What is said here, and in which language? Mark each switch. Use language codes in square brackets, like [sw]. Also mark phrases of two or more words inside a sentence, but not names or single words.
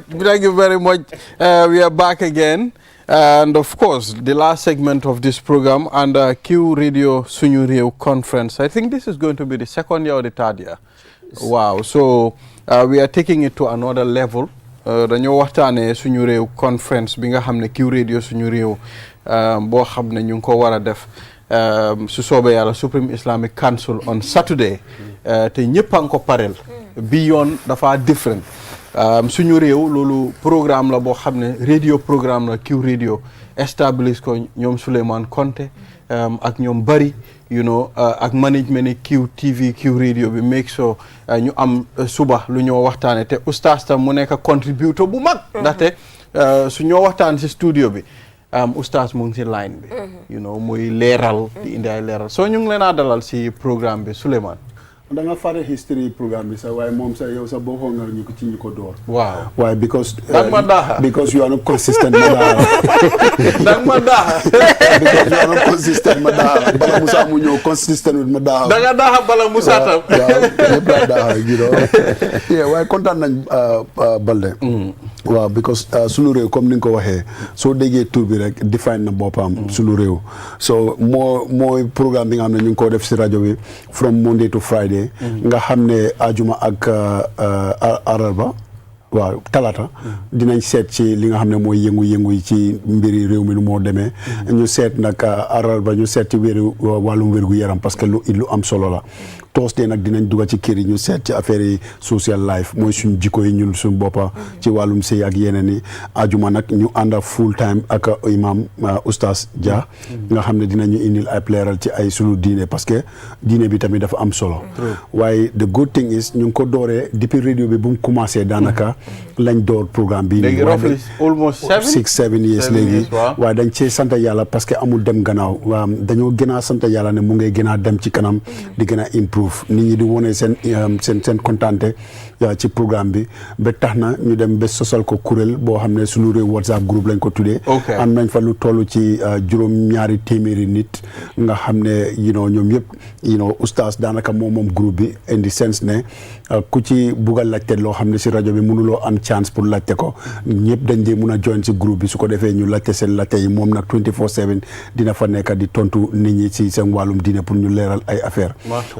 [en] Thank you very much. We are back again. And of course, the last segment of this program under Q Radio Suñu Réew conference. I think this is going to be the second year or the third year. Wow. So we are taking it to another level. [wo] Dañoo waxtaanee Suñu Réew conference bi nga xam ne Q Radio Suñu Réew boo xam ne ñu ngi ko war a def su soobee yàlla [en] Supreme Islamic Council on Saturday [wo] te ñëpp a ngi ko parel bi yoon dafa different. Suñu réew loolu programme la boo xam ne [en] radio programme [wo] la Q radio establish ko ñoom Souleymane Konté ak ñoom bari ak management Q TV Q radio bi [en] make sure [wo] ñu am suba lu ñoo waxtaane te oustaz tam mu nekk contributor bu mag ndaxte su ñoo waxtaan si studio bi oustaz mu ngi si line bi muy leeral di indi ay leeral soo ñu ngi leen a dalal si programme bi Souleymane da nga fare history programme bi sax waaye moom sax yow sax boo xool ñu ko ci ñu ko door. waaw waaye because [en] because you are not consistent [wo] ma daal. dang ma daal. [en] because you are not consistent [wo] ma daal bala Musa mu ñëw [en] consistent with [wo] ma daal. da nga daaxa bala Musa tam. waaw ñëpp laa daaxa waaye kontaan nañ Balde. waaw because sunu réew comme ni nga ko waxee soo déggee tur bi rek define na boppam sunu réew so mooy programme bi nga xam ne ñu ngi ko def si rajo bi [en] from Monday to Friday. [wo] nga xam ne ajuma ak araba waaw talata dinañ seet ci li nga xam ne mooy yëngu-yëngu yi ci mbiri réew mi nu moo demee ñu seet nag araba ñu seet ci wàllum wérgu yaram [fr] parce que [wo] lu am solo la Thursday nag dinañ dugga ci kër yi ñu seet ci affaire yi [en] social life [wo] mooy suñ jikko yi ñun suñ boppa ci wàllum sëy ak yeneen yi ajuma nag ñu ànda [en] full time [wo] ak imam oustaz Dia nga xam ne dinañu indil ay leeral ci ay sunu diine [fr] parce que [wo] diine bi tamit dafa am solo waaye [en] the good thing is [wo] ñu ngi ko dooree depuis radio bi bu mu commencé daanaka lañ door programme bi [en] léegi roughly almost [wo] 7 years léegi waaye dañ cee sant yàlla [fr] parce que [wo] amul dem gannaaw dañoo gën a sant yàlla ne mu ngay gën a dem ci kanam di gën a improve nit ñi di wone seen kontaante ci programme bi ba tax na ñu dem ba sosal ko kuréel boo xam ne suñu réew WhatsApp groupe lañ ko tuddee am nañ fa lu toll ci juróom-ñaari téeméeri nit nga xam ne ñoom yëpp oustaz daanaka moom groupe bi indi sense ne ku ci bugg a laajte loo xam ne si rajo bi mënuloo am [fr] chance pour [wo] laajte ko ñëpp dañ dee mun a join si groupe bi su ko defee ñu laajte seen laajte yi moom nag 24/7 dina fa nekk di tontu nit ñi si seen wàllum diine pour ñu leeral ay affaire waaye nag